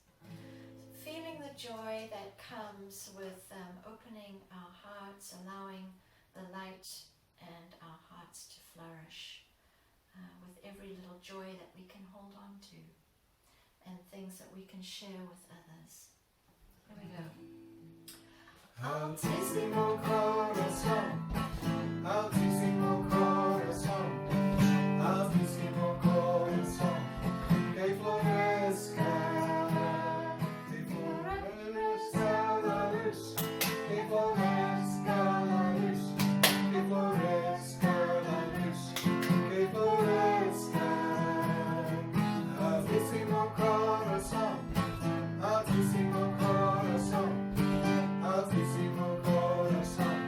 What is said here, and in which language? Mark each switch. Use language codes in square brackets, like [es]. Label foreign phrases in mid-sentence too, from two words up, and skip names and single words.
[en] Feeling the joy that comes with opening our hearts, allowing the light and our hearts to flourish with every little joy that we can hold on to and things that we can share with others. Here we go. [es] Altissimo corazon, altissimo corazon, altissimo corazon, que floresca, que floresca la luz, que floresca la luz, que floresca la luz, que floresca. Altissimo corazon, altissimo corazon, altissimo corazon.